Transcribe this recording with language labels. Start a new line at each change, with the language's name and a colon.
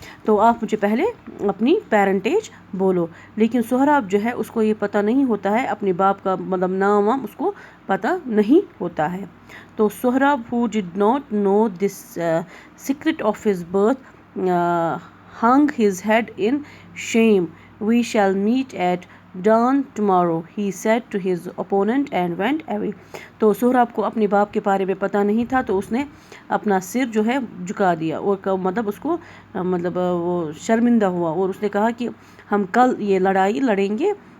Urdu: تو آپ مجھے پہلے اپنی پیرنٹیج بولو. لیکن سہراب جو ہے اس کو یہ پتہ نہیں ہوتا ہے، اپنے باپ کا نام وام اس کو پتہ نہیں ہوتا ہے.
English: تو Sohrab who did not know this secret of his birth hung his head in shame. "We shall meet at dawn tomorrow," he said to his opponent and went away.
Urdu: تو سہراب کو اپنے باپ کے بارے میں پتہ نہیں تھا، تو اس نے اپنا سر جو ہے جھکا دیا، اور اس کو وہ شرمندہ ہوا، اور اس نے کہا کہ ہم کل یہ لڑائی لڑیں گے.